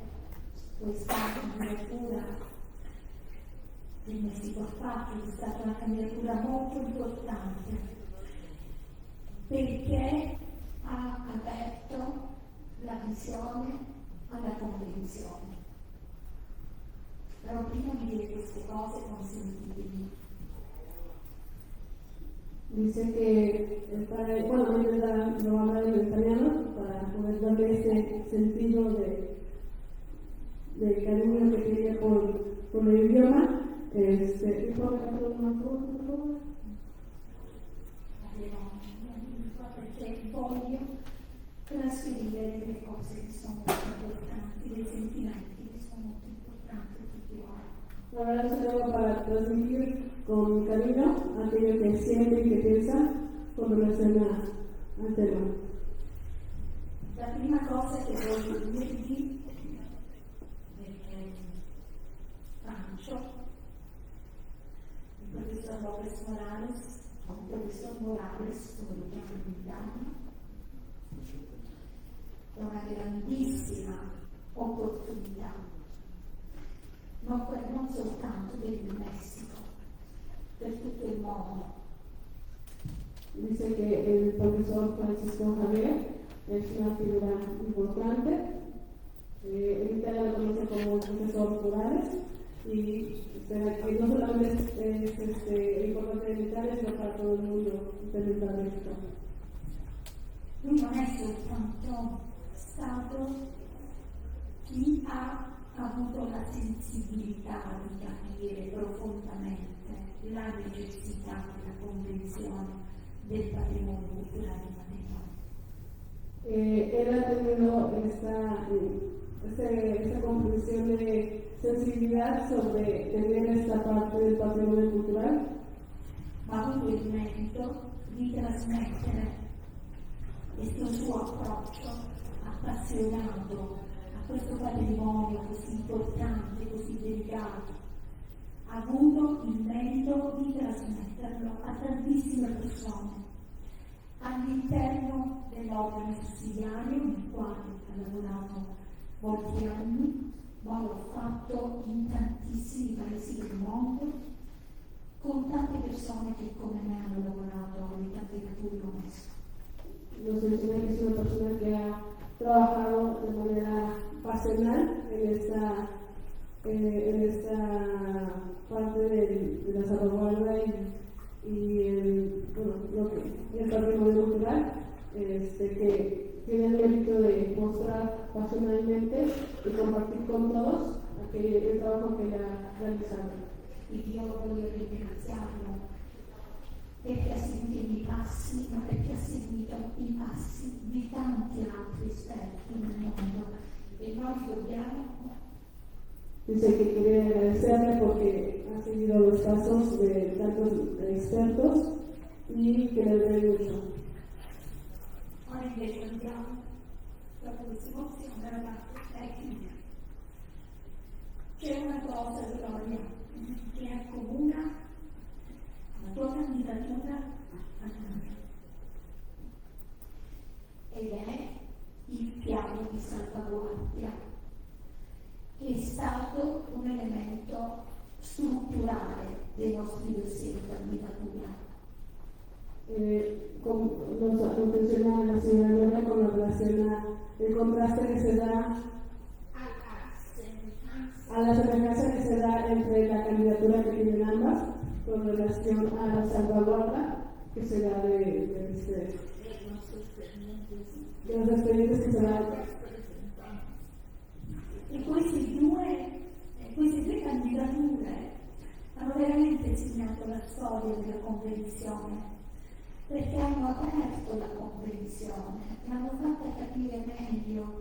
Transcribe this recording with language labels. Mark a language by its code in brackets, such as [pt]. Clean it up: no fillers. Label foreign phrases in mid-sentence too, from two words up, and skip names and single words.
[it] Questa candidatura del Messico fa è stata una candidatura molto importante perché ha aperto la visione alla convenzione. Però prima di dire queste cose consentitemi. [es] Dice que bueno, lo va a hablar en italiano para poder darle ese sentido del cariño que tiene por el idioma. ¿Y puedo cantar una cosa, por favor? [it] Perché voglio trasferire delle cose che sono molto importanti, dei sentimenti che sono molto importanti a tutti voi. [es] Ahora se lo para transmitir con cariño aquello que siente y que piensa con relación al tema. [it] La prima cosa che voglio dirvi, perché Pancho, il professor Lopez Morales, un professor Morales, come lo chiamano in Italia, è una grandissima opportunità, non soltanto per il Messico, per tutto il mondo. [es] Dice que el profesor Francisco Javier es una figura importante. En Italia lo conoce como el profesor Morales y que no solamente es importante en Italia, sino para todo el mundo del México. [it] Lui non è soltanto stato chi ha avuto la sensibilità di capire profondamente la necessità della Convenzione del patrimonio culturale materiale. [es] Él ha tenido esta comprensión de sensibilidad sobre tener esta parte del patrimonio cultural, [it] Ma ha avuto il merito di trasmettere questo suo approccio appassionato a questo patrimonio così importante, così delicato. Ha avuto il merito di trasmetterlo a tantissime persone all'interno dell'organo sussidiario nel quale ha lavorato molti anni, ma l'ho fatto in tantissimi paesi del mondo con tante persone che come me hanno lavorato alle candidature UNESCO. [es] nos menciona que es una persona que ha trabajado de manera pasional en esta parte de la salvaguarda y el patrimonio cultural, que tiene el mérito de mostrar pasionalmente y compartir con todos el trabajo que ha realizado. [it] E io voglio ringraziarlo perché ha seguito i miei passi, ma perché ha seguito i passi di tanti altri esperti nel mondo e noi dobbiamo. [es] Dice que quiere agradecerle porque ha seguido los pasos de tantos expertos y que le debe mucho. [it] Ora invece andiamo, dopo questa emozione, ragazzi, tecnica. C'è una cosa, Gloria, che accomuna la tua candidatura a noi. Ed è il piano di salvaguardia, che è stato un elemento strutturale dei nostri dossier di candidatura. [es] Nos menciona la señora Gloria con relación al contraste que se da, a la semejanza que se da entre la candidatura que tienen ambas con relación a la salvaguarda que se da de los expedientes que se dan. [it] E queste due candidature hanno veramente segnato la storia della Convenzione, perché hanno aperto la Convenzione, l'hanno fatta capire meglio,